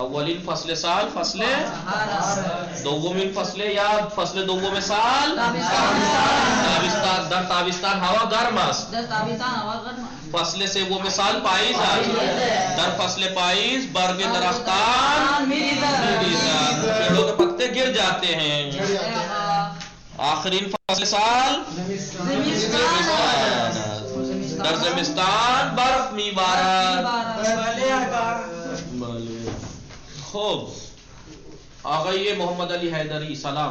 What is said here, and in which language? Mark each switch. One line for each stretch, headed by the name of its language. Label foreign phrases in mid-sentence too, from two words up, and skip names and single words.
Persian: اولین فصل سال فصل دومین فصل یا فصل دوم سال تابستان. در تابستان هوا گرم است. فصل سوم سال پاییز است. در فصل پاییز برگ درختان میریزند،
Urdu: پیڑوں کے پتے گر جاتے ہیں.
Persian: آخرین فصل سال در زمستان برف میبارد. خوب. آقای محمد علی حیدری سلام.